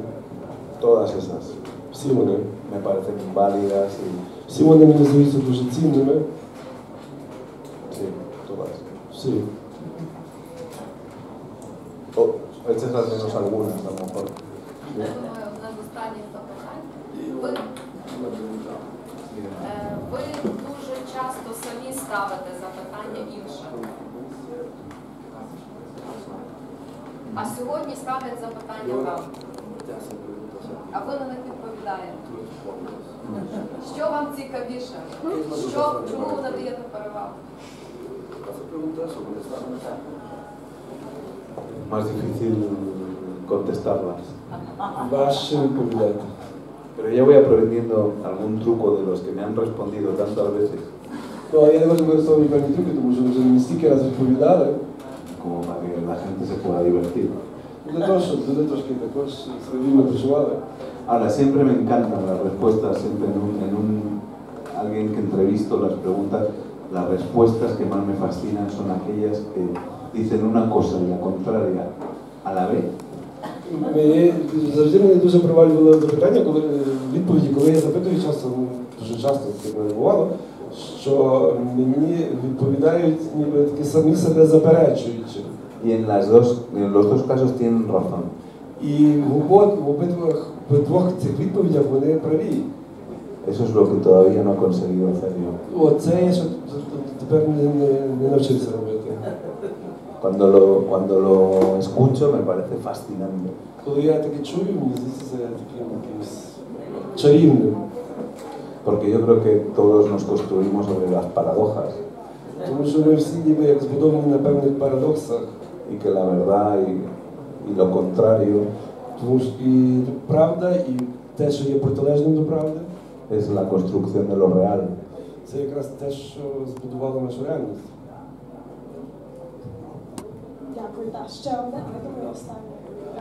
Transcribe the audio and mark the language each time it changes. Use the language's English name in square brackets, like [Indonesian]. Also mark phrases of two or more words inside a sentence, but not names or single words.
[Spanish] Todas esas [Ukrainian] Всі вони. [Spanish] me parecen válidas y [Ukrainian] Всі вони мені здаються дуже цінними. [Spanish] sí, todas. [Ukrainian] Всі. [Spanish] O echas al menos algunas, a lo mejor. [Ukrainian] Я думаю, одне з останніх запитань. Ви дуже часто самі ставите запитання іншим. А сьогодні ставлять запитання вам. А ви на них відповідаєте. Що вам цікавіше? Чому ви надаєте перевагу? [Spanish] Más difícil contestarlas. [Ukrainian] Важче відповідати. [Spanish] Pero ya voy aprendiendo algún truco de los que me han respondido tantas veces, [Ukrainian] Ну, а я не можу використовувати певні трюки, тому що вже мені стільки разів відповідали. [Spanish] como para que la gente se pueda divertir. [Ukrainian] Для того, щоб люди трошки також свої працювали. [Spanish] Ahora, siempre me encantan las respuestas, siempre alguien que entrevisto las preguntas, las respuestas que más me fascinan son aquellas que dicen una cosa y la contraria a la vez. [Ukrainian] Завжди мене дуже приваблювало запитання, відповіді, коли я запитую дуже часто це не бувало, що мені відповідають ніби такі самі себе заперечуючи. [Spanish] Y en los dos casos tienen razón. [Ukrainian] І в обидвох цих відповідях вони праві. [Spanish] Eso es lo que todavía no he conseguido hacer yo. [Ukrainian] Оце я ще тепер не навчився робити. [Spanish] Cuando lo escucho me parece fascinante. [Ukrainian] Коли я таке чую, мені здається, це таким якимось чарівним. [Spanish] Porque yo creo que todos nos construimos sobre las paradojas. [Ukrainian] Тому що ми всі ніби як збудовані на певних парадоксах. [Spanish] Y que la verdad y lo contrario [Ukrainian] Тому що і правда, і те, що є протилежним до правди, [Spanish] es la construcción de lo real. [Ukrainian] це якраз те, що збудувало нашу реальність. Дякую. Так, ще одне, я думаю, останнє.